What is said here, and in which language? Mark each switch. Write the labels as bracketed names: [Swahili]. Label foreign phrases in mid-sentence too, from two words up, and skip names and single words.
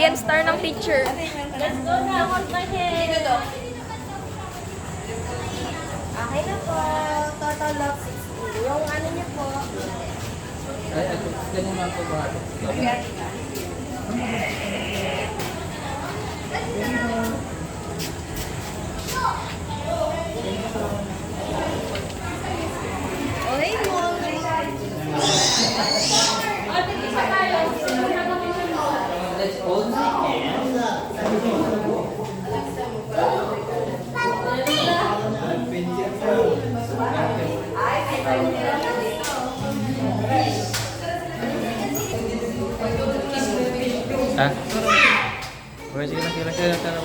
[Filipino] Star ng picture. [English] Let's go na. Hold my hand. [Filipino] Okay na po. [English] Total of 60. [Filipino] Yung ano niyo po. Ay, ganun lang po ba? Okay mo. [English] Let's all Ha? [Filipino] Okay, sige lang, sige lang, sige lang, sige lang.